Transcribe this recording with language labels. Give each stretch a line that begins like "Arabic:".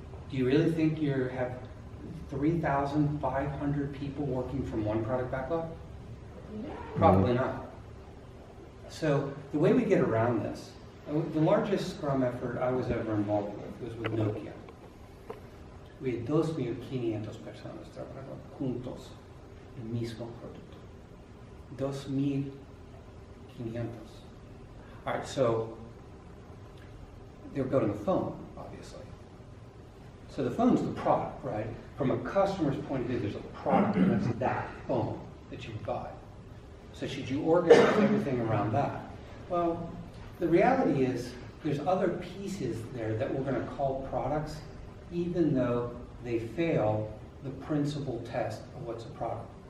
English: Do you really think you have 3,500 people working from one product backlog? Probably not. So the way we get around this, the largest Scrum effort I was ever involved with was with Nokia. We had
Spanish: 2.500 personas trabajando juntos el mismo producto. 2.500.
English: All right, so they were building a phone, obviously. So the phone's the product, right? From a customer's point of view, there's a product, and that's that phone that you buy. So should you organize everything around that? Well, the reality is there's other pieces there that we're going to call products, even though they fail the principal test of what's a product.